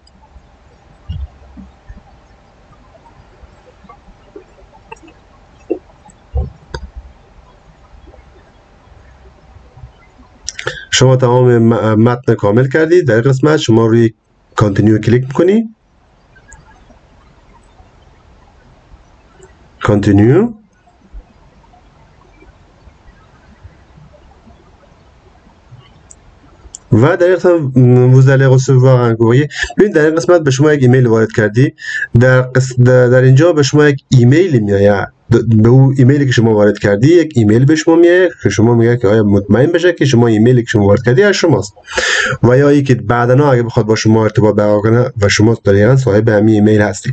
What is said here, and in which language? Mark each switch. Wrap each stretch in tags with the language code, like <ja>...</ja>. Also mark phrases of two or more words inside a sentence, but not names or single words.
<fa>شما تمام متن کامل کردید. در قسمت شما روی کانتینیو کلیک میکنی. کانتینیو و در این قسمت</fa> <fr>vous allez recevoir un courrier.</fr> <fa>ببین در این قسمت به شما یک ایمیل وارد کردی. در اینجا به شما یک ایمیل میاد، به اون ایمیلی که شما وارد کردی یک ایمیل به شما میاد که شما میگه که آیا مطمئن بشه که شما ایمیلی که شما وارد کردی از شماست، و یا اینکه بعداً اگه بخواد با شما ارتباط برقرار کنه و شما دقیقاً صاحب همین ایمیل هستی.</fa>